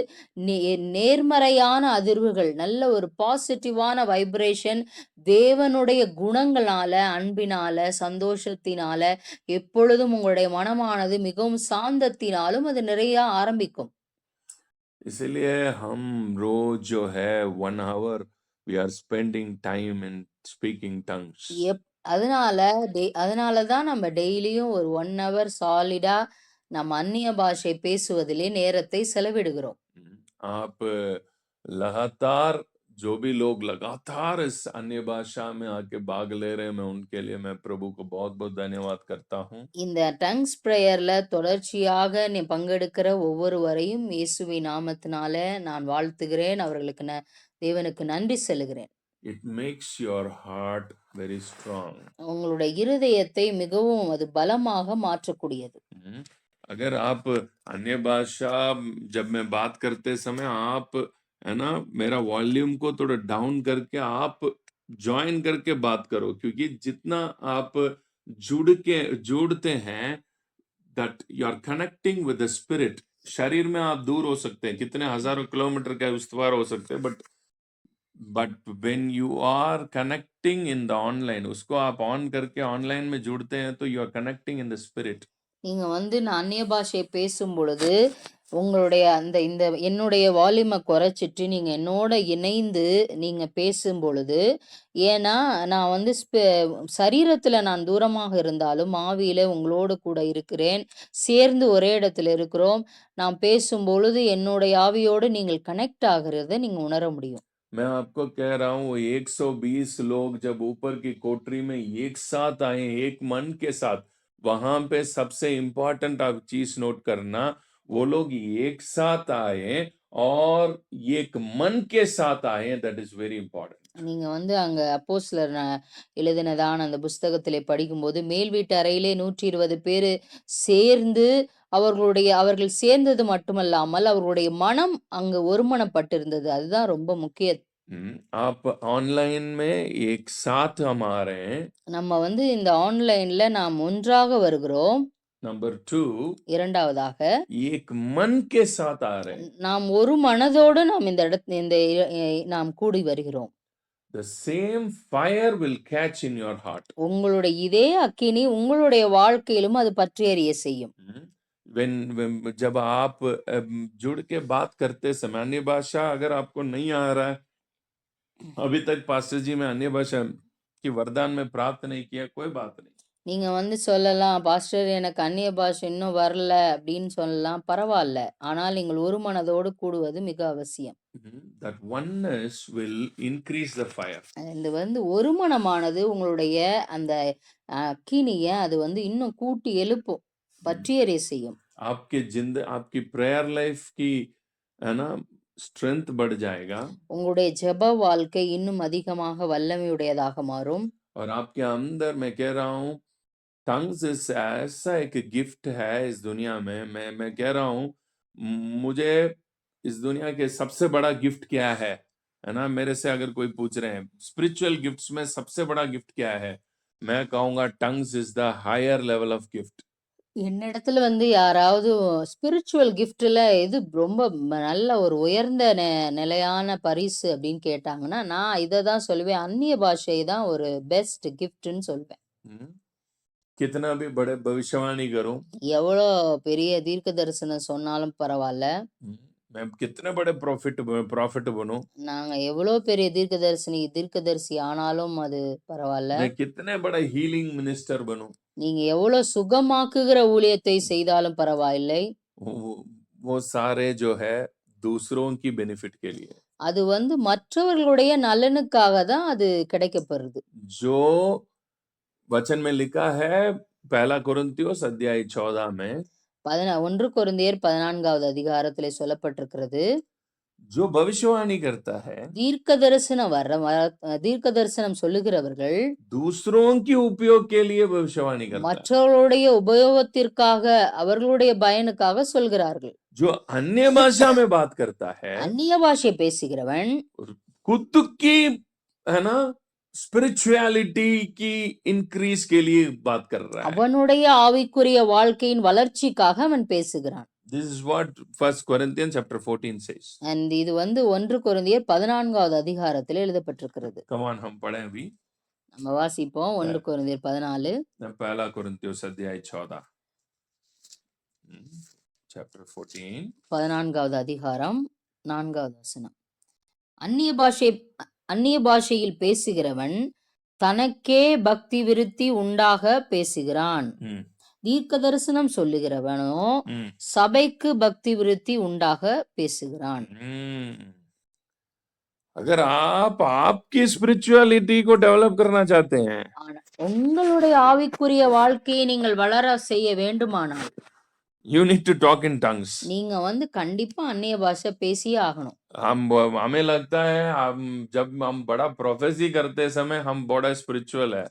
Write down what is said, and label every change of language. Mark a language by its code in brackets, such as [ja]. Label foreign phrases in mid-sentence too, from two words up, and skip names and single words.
[ta] நேர்மறையான அதிர்வுகள், நல்ல ஒரு [en] positive vibration [ta] தேவனுடைய குணங்களால, அன்பினால, சந்தோஷத்தினால, எப்பொழுதும் உங்களுடைய மனமானது மிகவும் சாந்தத்தினாலும் அது நிறைய ஆரம்பிக்கும். [hi] इसलिए हम रोज जो है [en] 1 hour we are spending time in speaking tongues. [ta] எப் அதனால அதனால தான் நம்ம டெய்லியும் ஒரு 1 ஹவர் சாலிடா நம்ம அந்நிய பாஷை பேசுவதிலே நேரத்தை செலவிடுகிறோம். [hi] आप लगातार, जो भी लोग लगातार इस अन्य भाषा में आके भाग ले रहे हैं, मैं उनके लिए मैं प्रभु को बहुत-बहुत धन्यवाद करता हूँ. [ta] இந்த [en] tongues prayer [ta] தொடர்ச்சியாக நீ பங்கெடுக்கிற ஒவ்வொருவரையும் இயேசுவின் நாமத்தினால நான் வாழ்த்துகிறேன். அவர்களுக்கு தேவனுக்கு நன்றி செலுகிறேன். [en] It makes your heart very strong. [ta] உங்களுடைய இருதயத்தை மிகவும் அது பலமாக மாற்றக்கூடியது. [hi] अगर आप अन्य भाषा, जब मैं बात करते समय आप, है ना, मेरा वॉल्यूम को थोड़ा डाउन करके आप जॉइन करके बात करो, क्योंकि जितना आप जुड़ते हैं, [en] that you are connecting with the spirit. [hi] शरीर में आप दूर हो सकते हैं, कितने हजारों किलोमीटर का विस्तार हो सकते हैं, [en] but when you are connecting in the online, [hi] उसको आप ऑन करके ऑनलाइन में जुड़ते हैं, तो [en] you are connecting in the spirit. [ta] நீங்க நான் அந்நிய பாஷையை பேசும் பொழுது உங்களுடைய இந்த என்னுடைய வால்யூமை குறைச்சிட்டு நீங்க என்னோட இணைந்து நீங்க பேசும் பொழுது, ஏன்னா நான் சரீரத்துல நான் தூரமாக இருந்தாலும் ஆவியில உங்களோடு கூட இருக்கிறேன். சேர்ந்து ஒரே இடத்துல இருக்கிறோம். நான் பேசும் பொழுது என்னுடைய ஆவியோடு நீங்கள் கனெக்ட் ஆகிறத நீங்க உணர முடியும். [hi] मैं आपको कह रहा हूँ, वो 120 लोग जब ऊपर की कोठरी में एक साथ आए, एक मन के साथ, वहां पे सबसे इंपॉर्टेंट आप चीज नोट करना, वो लोग एक साथ आए और एक मन के साथ आए. [en] that is very important. [ta] நீங்க அங்க அப்போஸ்தலர் எழுதினதான அந்த புஸ்தகத்திலே படிக்கும்போது, மேல் வீட்டு அறையிலே 120 பேரு சேர்ந்து அவர்கள் சேர்ந்தது மட்டுமல்லாமல், அவர்களுடைய மனம் அங்கு ஒருமனப்பட்டிருந்தது. அதுதான் ரொம்ப முக்கியம். [hi] आप ऑनलाइन में एक साथ हम आ रहे हैं. [ta] நம்ம இந்த ஆன்லைன்ல நாம் ஒன்றாக வருகிறோம். [hi] नंबर 2, [ta] இரண்டாவதாக [hi] एक मन के साथ आ रहे हैं. [ta] நாம் ஒரு மனதோடு நாம் நாம் கூடி வருகிறோம். [en] The same fire will catch in your heart. [ta] உங்களுடைய இதே அக்கினி உங்களுடைய வாழ்க்கையிலும் அது பற்றி எரிய செய்யும். [hi] when जब आप जुड़ के बात करते समय, अन्य भाषा अगर आपको नहीं आ रहा है, अभी तक पास्टर जी मैं अन्य भाषा की वरदान में प्राप्त नहीं किया, कोई बात नहीं. [ta] நீங்க சொல்லலாம், பாஸ்டர் எனக்கு அந்நிய பாஷை இன்னும் வரல அப்படின்னு சொல்லலாம், பரவாயில்ல. ஆனால் நீங்கள் ஒரு மனதோடு கூடுவது மிக அவசியம். [en] That oneness will increase the fire. [ta] இந்த ஒரு மனமானது உங்களுடைய அந்த அக்கினிய அது இன்னும் கூட்டி எழுப்பும், பற்றி எரிய செய்யும். [hi] आपकी [en] prayer life [hi] की, है ना, स्ट्रेंथ बढ़ जाएगा. [ta] உங்களுடைய ஜெப வாழ்க்கை இன்னும் அதிகமாக வல்லமையுடையதாக மாறும். [hi] और आपके अंदर मैं कह रहा हूँ, [en] tongues is [hi] ऐसा एक गिफ्ट है इस दुनिया में. मैं कह रहा हूँ, मुझे इस दुनिया के सबसे बड़ा गिफ्ट क्या है ना, मेरे से अगर कोई पूछ रहे हैं [en] spiritual gifts [hi] में सबसे बड़ा गिफ्ट क्या है, मैं कहूंगा [en] tongues is the higher level of gift. [ta] என்னிடத்துல யாராவது [en] spiritual gift [ta] எது ரொம்ப நல்ல ஒரு உயர்ந்த நிலையான பரிசு அப்படின்னு கேட்டாங்கன்னா, நான் இதை தான் சொல்லுவேன், அந்நிய பாஷை தான் ஒரு [en] best gift [ta] சொல்வேன். [hi] कितना भी बड़े भविष्यवाणी करूं, [ta] எவ்வளோ பெரிய தீர்க்க தரிசனம் சொன்னாலும் பரவாயில்ல, [hi] मैं कितने बड़े प्रॉफिट बनूं, [ta] நாங்க எவ்வளோ பெரிய தீர்க்கதரிசி ஆனாலும் அது பரவாயில்ல, [hi] मैं कितने बड़े [en] healing minister [hi] बनूं, [ta] நீங்க எவ்வளோ சுகமாக்குகிற ஊழியத்தை செய்தாலும் பரவாயில்லை, [hi] वो सारे जो है दूसरों की बेनिफिट के लिए. [ta] அது மற்றவர்களுடைய நலனுக்காக தான் அது கிடைக்கப்படுது. [hi] जो वचन में लिखा है, पहला कुरिन्थियोस अध्याय 14 में [ta] 1 கொரிந்தியர் 14வது அதிகாரத்திலே சொல்லப்பட்டிருக்கிறது. [hi] जो भविष्यवाणी करता है, [ta] தீர்க்க தரிசனம் சொல்லுகிறவர்கள் [hi] दूसरों के उपयोग के लिए भविष्यवाणी करता है। [ta] மற்றவர்களுடைய உபயோகத்திற்காக, அவர்களுடைய பயனுக்காக சொல்கிறார்கள். [hi] जो अन्य भाषा में बात करता है, [ta] அந்நிய பாஷை பேசுகிறவன் [hi] खुद की है ना स्पिरिचुअलिटी की इंक्रीज के लिए बात कर रहा है। [ta] அவனுடைய ஆவிக்குரிய வாழ்க்கையின் வளர்ச்சிக்காக அவன் பேசுகிறான். [en] This is what 1 Corinthians chapter 14 says. [ta] And இது 1 கொரிந்தியர் 14வது அதிகாரத்தில் எழுதப்பட்டிருக்கிறது. [en] Come on, [hi] हम पढ़ें अभी। [ta] நம்ம வாசிப்போம் 1 கொரிந்தியர் 14. [hi] पहला कुरिन्थियोस अध्याय 14 chapter 14 [ta] 14வது அதிகாரம் 4வது வசனம். அந்நிய பாஷையில் பேசுகிறவன் தனக்கே பக்தி விருத்தி உண்டாக பேசுகிறான். தீர்க்க தரிசனம் சொல்லுகிறவனோ சபைக்கு பக்தி விருத்தி உண்டாக பேசுகிறான். [hi] अगर आप आपकी स्पिरिचुअलिटी को डेवलप करना चाहते हैं, [ta] உங்களுடைய ஆவிக்குரிய வாழ்க்கையை நீங்கள் வளர செய்ய வேண்டுமானால் [en] you need to talk in tongues. [ta] நீங்க கண்டிப்பா அந்நிய பாஷை பேசியே ஆகணும். [hi] हमें लगता है जब हम बड़ा प्रोफेसी करते समय हम बड़ा स्पिरिचुअल है.